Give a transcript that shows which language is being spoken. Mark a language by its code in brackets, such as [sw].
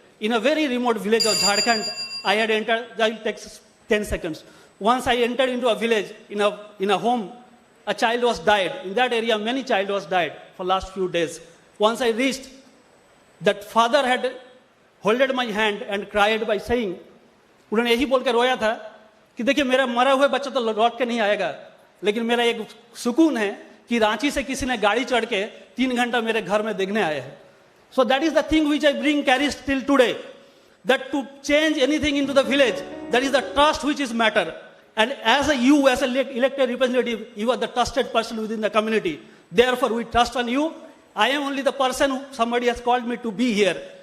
[en] In a very remote village of Jharkhand, I had entered, I'll take 10 seconds. Once I entered into a village, in a home, a child was died. In that area, many child was died for last few days. Once I reached, that father had holded my hand and cried by saying, [hi] उन्होंने यही बोल के रोया था कि देखिए मेरा मरा हुआ बच्चा तो लौट के नहीं आएगा, लेकिन मेरा एक सुकून है कि रांची से किसी ने गाड़ी चढ़ के 3 घंटा मेरे घर में देखने आए हैं. [en] So that is the thing which I bring carries till today, that to change anything into the village, that is the trust which is matter. And as an elected representative, you are the trusted person within the community. Therefore, we trust on you. I am only the person who somebody has called me to be here.